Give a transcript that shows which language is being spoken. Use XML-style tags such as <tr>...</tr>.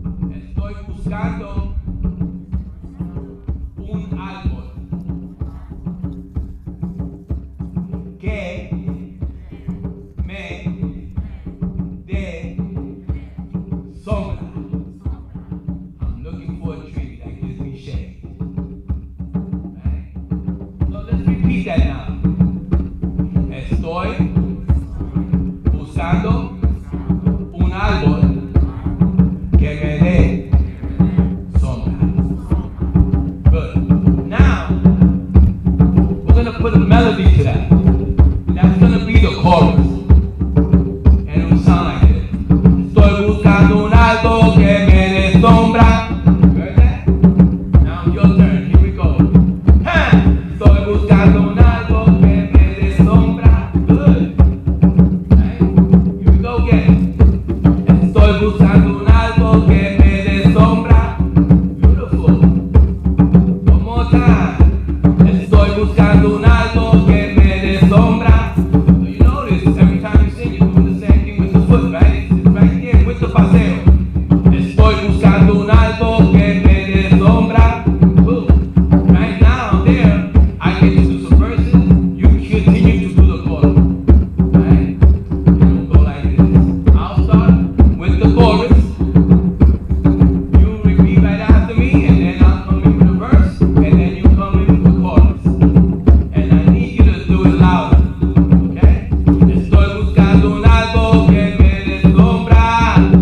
<es>Estoy buscando un árbol que me dé sombra.</es> <en>I'm looking for a tree that gives me shade. Right? So let's repeat that now.</en> <es>Estoy buscando un árbol que me dé sombra.</es> <en>Good. Now, we're going to put a melody to that. That's going to be the chorus. And it will sound like this.</en> <es>Estoy buscando un árbol que me dé sombra.</es> <en>Heard that? Now your turn. Here we go. Ha!</en> <es>Estoy buscando un árbol que me dé sombra.</es> <en>Good. Right? Here we go again.</en> <es>Estoy buscando un árbol que me dé sombra.</es> <en>Beautiful. One more time.</en> <es>Estoy buscando un árbol que me dé sombra.</es> <en>So you notice every time you sing, you're doing the same thing with the foot, right? It's right there with the paseo.</en> <es>Estoy buscando un árbol que me dé sombra.</es> <en>Boom. Right now, there, I get to do some verses. You continue to do the chorus. Right? It'll go like this. I'll start with the chorus. You repeat right after me, and then I'll come in with the verse, and then you come in with the chorus. And I need you to do it louder. Okay?</en> <es>Estoy buscando un árbol que me dé sombra.</es>